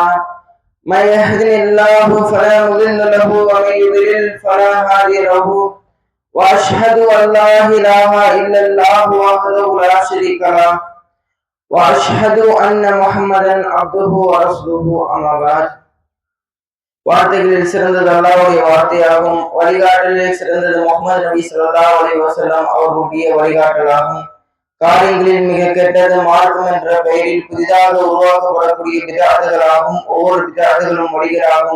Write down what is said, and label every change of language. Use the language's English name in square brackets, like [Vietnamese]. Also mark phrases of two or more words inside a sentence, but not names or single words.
[Arabic] من يهده الله فلا مضل له ومن يضلل فلا هادي له، وأشهد أن لا إله إلا الله وحده لا شريك له، وأشهد أن محمدا عبده ورسوله. أما بعد. [Tamil] வார்த்தைகளில் சிறந்தது அல்லாஹ்வுடைய வார்த்தையாகும், வழிகாட்டலில் சிறந்தது முஹம்மது நபி [Arabic] صلى الله عليه وسلم [Tamil] அவர்களுடைய வழிகாட்டலாகும். காரியங்களில் மிக கெட்டது மார்க்கம் என்ற பெயரில் புதிதாக உருவாக்கப்படக்கூடிய பிதஅத்துகளாகும். ஒவ்வொரு பிதஅத்துகளும் வழிகளாகும்.